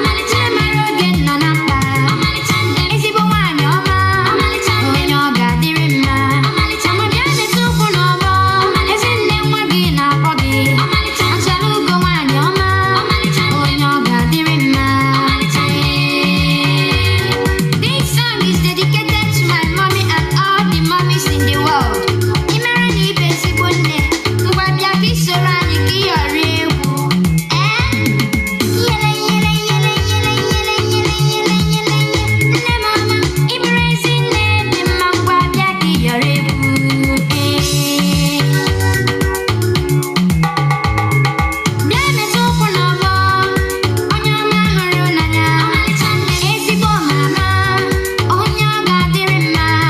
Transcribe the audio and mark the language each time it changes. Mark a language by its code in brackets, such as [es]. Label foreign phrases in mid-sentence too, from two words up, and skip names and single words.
[ig] Nne mara oge nọ na mkpa. Ezigbo nwaanyị ọma, onye ọ ga-adịrị mma. Mama bịa metụ ụkwụ n'ọgbọ. Ezi nne nwa gị na-akpọ gị. Achala ugo nwaanyị ọma, onye ọ ga-adịrị mma. [en] This song is dedicated to my mommy and all the mommies in the world. [ig] Ị mara na ị bụ ezigbo nne, ngwa bịa ka ị soro anyị ka ị yọrọ egwu. Eh? Yele, yele, yele, yele, yele, yele, yele, yele, yele. Nne mama, ị bụrụ ezi nne dị mma, ngwa bịa ka ị yọrọ egwu. Eh. Bịa metụ ụkwụ n'ọgbọ, onye ọma hụrụ n'anya. Ezigbo mama, onye ọ ga-adịrị mma.